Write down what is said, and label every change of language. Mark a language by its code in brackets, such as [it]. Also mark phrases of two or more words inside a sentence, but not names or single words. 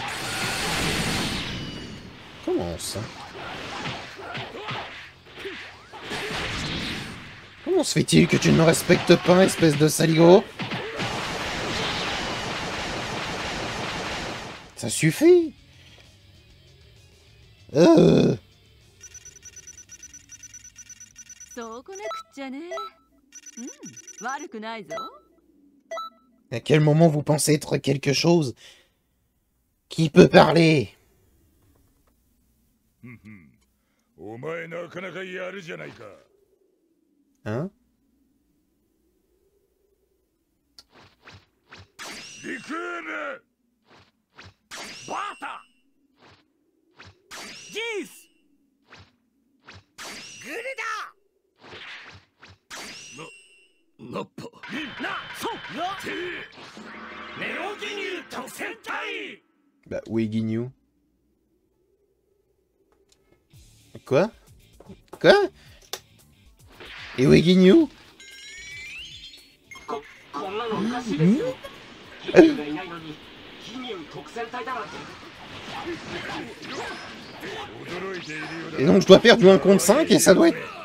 [fr] Comment ça? Comment se fait-il que tu ne me respectes pas, espèce de saligo? Ça suffit. [ja] そうこなくっちゃね。悪くないぞ。 [fr] À quel moment vous pensez être quelque chose? Qui peut parler? [ja] お前なかなかやるじゃないか。 [fr] Hein? [ja] リクーム。バータ。ジース。グルダ。ナッパ。そうな。ネオギニュー特戦隊。 [fr] Bah, où est Guignou? Quoi? Quoi? Et où est Guignou? Et donc je dois perdre du 1 contre 5 et ça doit être...